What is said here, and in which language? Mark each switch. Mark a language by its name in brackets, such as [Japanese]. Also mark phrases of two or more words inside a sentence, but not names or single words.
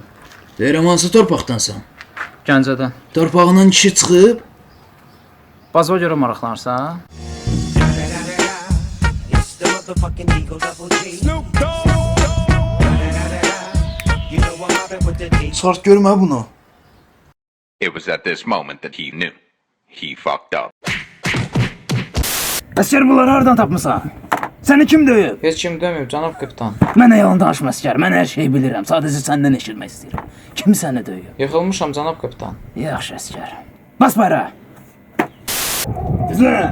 [Azerbaijani] Deyirəm hansı torpaqdansan? Gəncədən. Torpağından kişi çıxıb? Bazıva görə maraqlanırsan? Sart görmə bunu. [English] It was at this moment that he knew. He fucked up. [Azerbaijani] Əsgər bunları hardan tapmısan? Səni kim döyüb? Heç kim deməyib, cənab kapitan. Mənə yalan danışma əsgər, mən hər şeyi bilirəm. Sadəcə səndən eşitmək istəyirəm. Kim səni döyüb? Yıxılmışam, cənab kapitan. Yaxşı əsgər. Bas bayrağı. Düzən.